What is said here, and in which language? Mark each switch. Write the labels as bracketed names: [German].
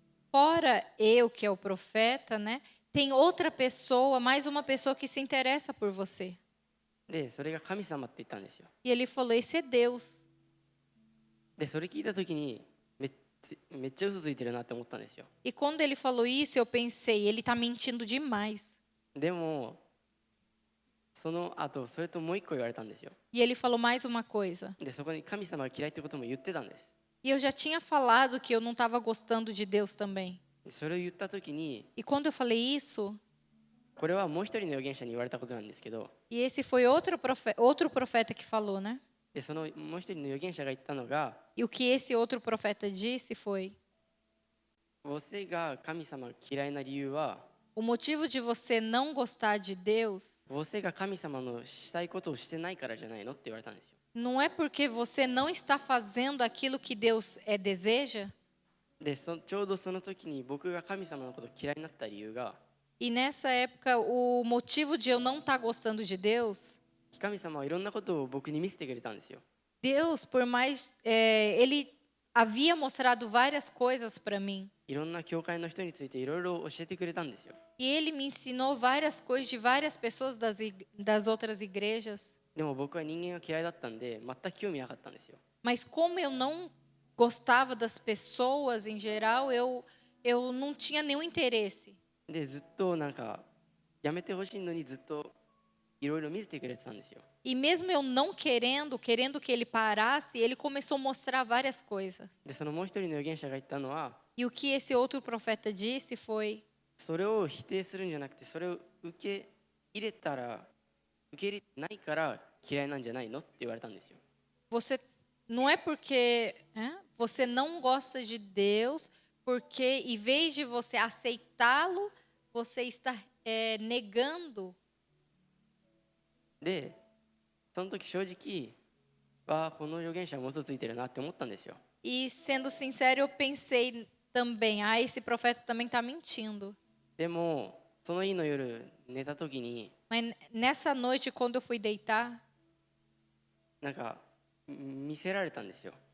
[Portuguese] Fora eu, que é o profeta, né? Tem outra pessoa, mais uma pessoa que se interessa por você. [Japanese] でそれが神様って言ったんですよ。 [Portuguese] E ele falou: esse é Deus. [Japanese] でそれ聞いた時にめっちゃ嘘ついてるなって思ったんですよ。 [Portuguese] E quando ele falou isso, eu pensei: ele está mentindo demais. [Japanese] でもその後それともう一個言われたんですよ。 [Portuguese] E ele falou mais uma coisa. [Japanese] でそこに神様が嫌いってことも言ってたんです。 [Portuguese] E eu já tinha falado que eu não estava gostando de Deus também. [Japanese] それを言った時に [Portuguese] E quando eu falei isso, [Japanese] これはもう一人の預言者に言われたことなんですけど [Portuguese] e esse foi outro profeta que falou, né? [Japanese] でそのもう一人の預言者が言ったのが [Portuguese] E o que esse outro profeta disse foi: [Japanese] vocêが神様が嫌いな理由は o [Portuguese] O motivo de você não gostar de Deus [Japanese] vocêが神様のしたいことをしてないからじゃないのって言われたんですよ。 [Portuguese] não é porque você não está fazendo aquilo que Deus deseja. [Japanese] でちょうどその時に僕が神様のことを嫌いになった理由が [Portuguese] E nessa época, o motivo de eu não estar gostando de Deus, [Japanese] 神様はいろんなことを僕に見せてくれたんですよ。 [Portuguese] Deus, por mais. Ele havia mostrado várias coisas para mim. [Japanese] いろんな教会の人についていろいろ教えてくれたんですよ。 [Portuguese] E ele me ensinou várias coisas de várias pessoas das outras igrejas. [Japanese] でも僕は人間が嫌いだったんで全く興味なかったんですよ。 [Portuguese] Mas como eu não gostava das pessoas em geral, eu não tinha nenhum interesse. [Japanese] でずっとなんかやめてほしいのにずっといろいろ見せてくれてたんですよ。 [Portuguese] E mesmo eu não querendo que ele parasse, ele começou a mostrar várias coisas. [Japanese] でそのもう一人の預言者が言ったのは [Portuguese] E o que esse outro profeta disse foi: [Japanese] それを否定するんじゃなくてそれを受け入れてないから嫌いなんじゃないのって言われたんですよ。 [Portuguese] você não é porque você não gosta de Deus, porque em vez de você aceitá-lo, você está negando. [Japanese] でその時正直この預言者は嘘ついてるなって思ったんですよ。 [Portuguese] E sendo sincero, eu pensei também: esse profeta também está mentindo. [Japanese] でもその日の夜寝た時に [Portuguese] Mas nessa noite, quando eu fui deitar, [Japanese] なんか見せられたんですよ。